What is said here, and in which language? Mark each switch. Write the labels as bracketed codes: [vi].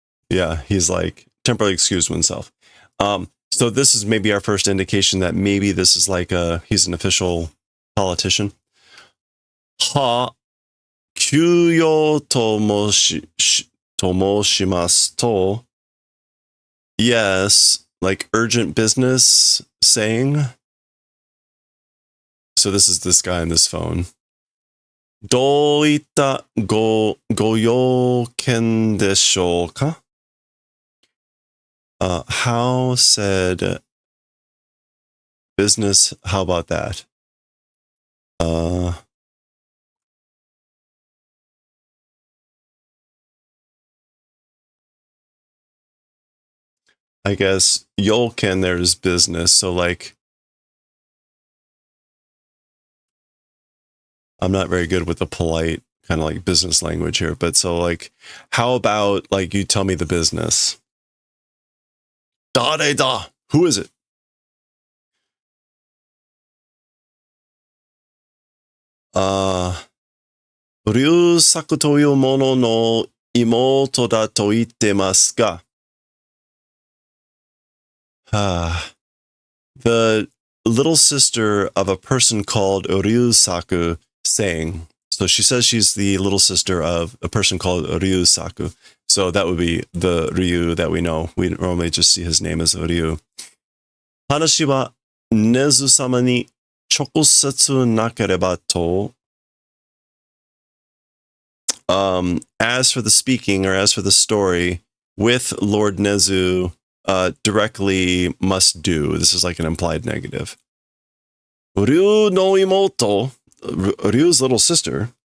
[en] Yeah, he's like temporarily excused himself. So this is maybe our first indication that maybe this is like he's an official politician. Ha [ja] 休養と申しますと, [en] yes, like urgent business saying. So this is this guy on this phone. [ja] どういったご用件でしょうか? [en] How said business, how about that? I guess yoken there's business, so like I'm not very good with the polite kind of like business language here, but so like how about like you tell me the business? [ja] Dare da. [en] Who is it? [ja] Ryusaku というものの妹だと言ってますが。 [en] The little sister of a person called Ryusaku saying. So she says she's the little sister of a person called Ryusaku. So that would be the Ryu that we know. We normally just see his name as Ryu. [ja] 話はネズ様に直接なければと。 [en] As for the speaking or as for the story with Lord Nezu, directly must do. This is like an implied negative. [ja] Ryu no imoto, [en] Ryu's little sister.